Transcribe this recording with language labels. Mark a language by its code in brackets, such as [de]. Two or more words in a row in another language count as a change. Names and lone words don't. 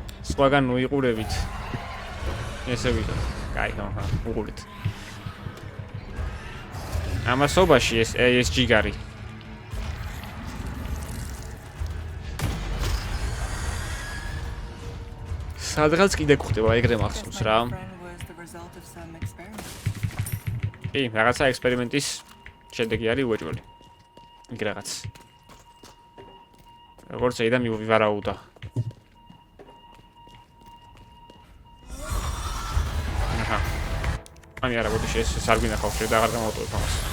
[ka] სხვაგან მოიყურებით. ესე ვიყო. კაი, ხა, უყურეთ. ამასობაში ეს ჯიგარი. სადღაც კიდე გვხდება ეგრე მახსოვს რა. [en] Friend was the result of some experiment. [ka] კი, რაღაცა ექსპერიმენტის შედეგი არის უეჭველი. იქ რაღაც. როგორც ედა მივარაუდა. აჰა. ამი არა ბოდიში ეს არ გვინახავს შე და აღარ გამოვტოვებ ამას.